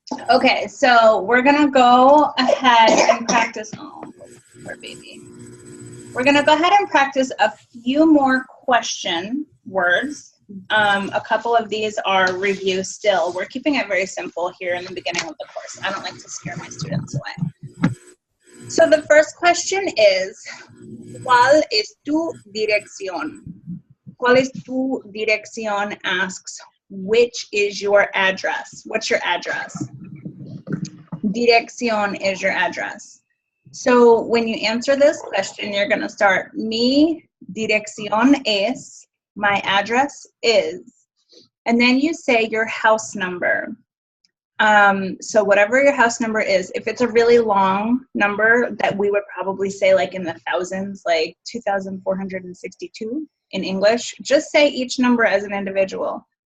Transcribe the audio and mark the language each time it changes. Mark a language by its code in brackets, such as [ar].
[en] Okay, so we're going to go ahead and practice. Oh, poor baby. We're going to go ahead and practice a few more question words. A couple of these are review still. We're keeping it very simple here in the beginning of the course. I don't like to scare my students away. So the first question is, [es] ¿cuál es tu dirección? ¿Cuál es tu dirección [en] asks, which is your address? What's your address? Dirección is your address. So when you answer this question, you're going to start, [es] mi dirección es, [en] my address is, and then you say your house number. So whatever your house number is, if it's a really long number that we would probably say like in the thousands, like 2,462 in English, just say each number as an individual.